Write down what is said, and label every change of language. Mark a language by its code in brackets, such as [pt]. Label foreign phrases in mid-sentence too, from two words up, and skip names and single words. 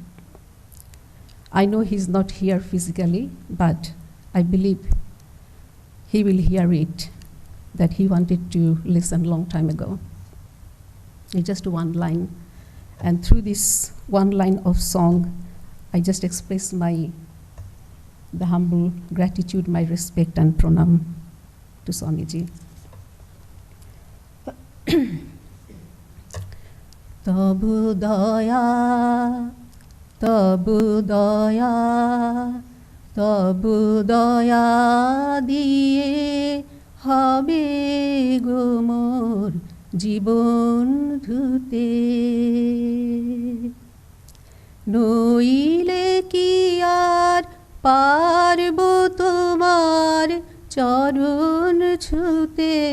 [en] I know he's not here physically, but I believe he will hear it, that he wanted to listen a long time ago. It's just one line. And through this one line of song, I just express the humble gratitude, my respect and pranam to Swamiji. [bn] তবু দয়া, তবু দয়া, তবু দয়া দিয়ে হবে গো মোর জীবন ধুতে নইলে কি আর পারব তোমার চরণ ছুতে